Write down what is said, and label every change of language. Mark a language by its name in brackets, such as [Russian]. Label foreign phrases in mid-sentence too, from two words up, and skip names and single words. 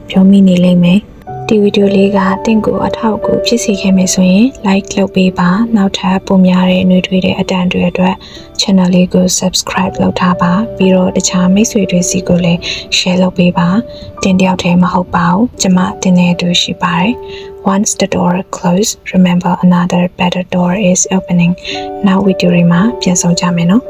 [Burmese] ပြောမိနေလိမ့်မယ်ဒီဗီဒီယိုလေးကတင့်ကိုအထောက်အကူဖြစ်စေခဲ့မယ်ဆိုရင် like လုပ်ပေးပါနောက်ထပ်ပုံများတဲ့နှွေးထွေးတဲ့အတန်တွေအတွက် channel လေးကို subscribe လုပ်ထားပါပြီးတော့တခြားမိတ်ဆွေတွေစီကိုလည်း share လုပ်ပေးပါတင်တယောက်တည်းမဟုတ်ပါဘူးကျမတင်နေတူရှိပါတယ် [English] Once the door closed remember another better door is opening [Burmese] နောက်ဗီဒီယိုတွေမှာပြန်ဆောင်ကြမယ်နော်